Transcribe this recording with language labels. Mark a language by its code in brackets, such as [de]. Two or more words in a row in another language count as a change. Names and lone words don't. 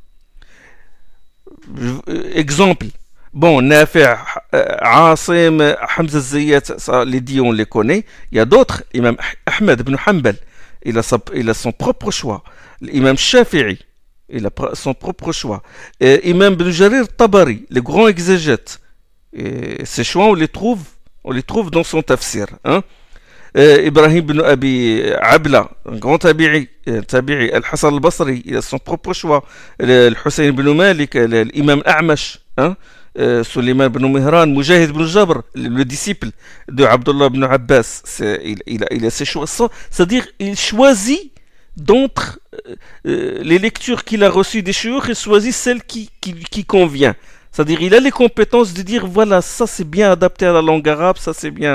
[fr] Exemple, bon, Nafi', Asim, Hamza Zayyat, ça, les 10 on les connaît. Il y a d'autres, Imam Ahmed ibn Hanbal, il a son propre choix. L'imam Shafi'i, il a son propre choix. Imam Ibn Jarir Tabari, le grand exégète. Ces choix, on les trouve dans son tafsir. Ibrahim ibn Abi Abla, un grand tabi'i, Al-Hassan al-Basri, il a son propre choix. Al-Hussein ibn Malik, l'imam A'mash, Suleiman ibn Mihran, Mujahid ibn Jabr, le disciple de Abdullah ibn Abbas, il a ses choix. C'est-à-dire, il choisit d'entre les lectures qu'il a reçues des chouyoukh, il choisit celle qui convient. C'est-à-dire, il a les compétences de dire, voilà, ça c'est bien adapté à la langue arabe, ça c'est bien.